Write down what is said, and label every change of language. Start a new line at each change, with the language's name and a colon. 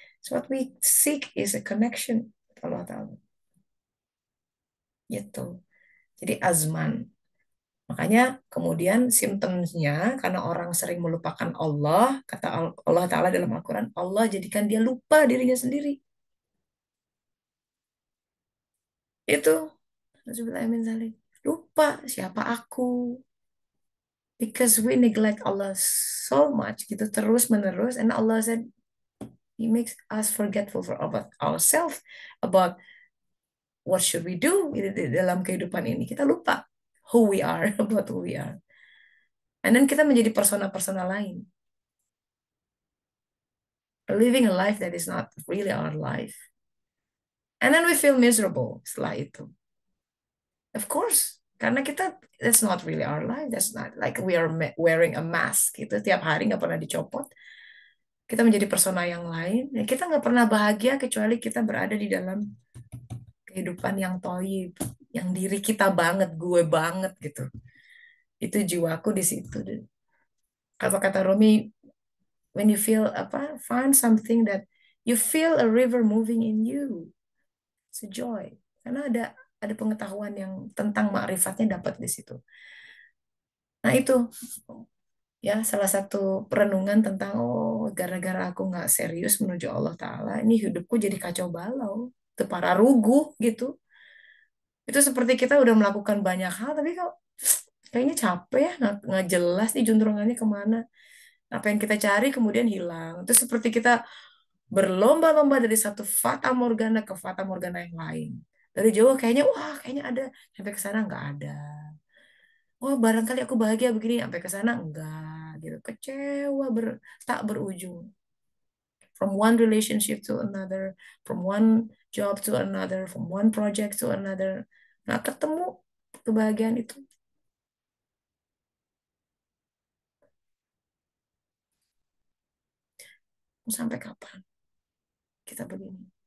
English: So what we seek is a connection with Allah Ta'ala.
Indonesian: Gitu. Jadi azman. Makanya kemudian simptomnya, karena orang sering melupakan Allah, kata Allah Ta'ala dalam Al-Quran, Allah jadikan dia lupa dirinya sendiri. Itu. Lupa siapa aku.
English: Because we neglect Allah so much,
Indonesian: gitu, terus menerus.
English: And Allah said, He makes us forgetful for about ourselves, about what should we do
Indonesian: di dalam kehidupan ini. Kita lupa
English: who we are, about who we are. And then
Indonesian: kita menjadi persona-persona lain.
English: Living a life that is not really our life. And then we feel miserable
Indonesian: setelah itu.
English: Of course,
Indonesian: karena kita,
English: that's not really our life. That's not like we are wearing a mask.
Indonesian: Itu tiap hari nggak pernah dicopot. Kita menjadi persona yang lain. Ya, kita nggak pernah bahagia kecuali kita berada di dalam kehidupan yang toyib, yang diri kita banget, gue banget gitu. Itu jiwaku di situ. Apa kata Romi,
English: when you feel
Indonesian: apa,
English: find something that you feel a river moving in you. It's a joy.
Indonesian: Karena ada pengetahuan yang tentang makrifatnya dapat di situ. Nah itu, ya, salah satu perenungan tentang, oh, gara-gara aku nggak serius menuju Allah Ta'ala, ini hidupku jadi kacau balau, para ruguh gitu. Itu seperti kita udah melakukan banyak hal, tapi kok kayaknya capek ya, nggak jelas nih juntrungannya kemana. Apa yang kita cari kemudian hilang. Itu seperti kita berlomba-lomba dari satu fata morgana ke fata morgana yang lain. Dari jauh kayaknya, wah, kayaknya ada, sampai ke sana nggak ada. Wah, barangkali aku bahagia begini, sampai ke sana enggak gitu. Kecewa tak berujung.
English: From one relationship to another, from one job to another, from one project to another.
Indonesian: Nggak ketemu kebahagiaan itu. Sampai kapan kita begini?